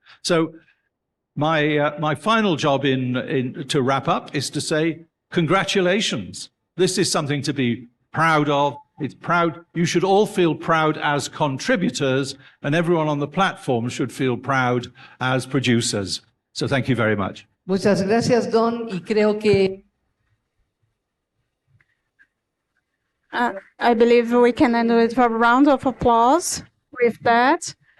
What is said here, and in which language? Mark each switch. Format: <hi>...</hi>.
<en>So my final job to wrap up is to say congratulations. This is something to be proud of. It's proud. You should all feel proud as contributors, and everyone on the platform should feel proud as producers. So thank you very much.</en> <es>Muchas gracias, Don, y creo que</es> <en>I believe we can end with a round of applause with that.</en>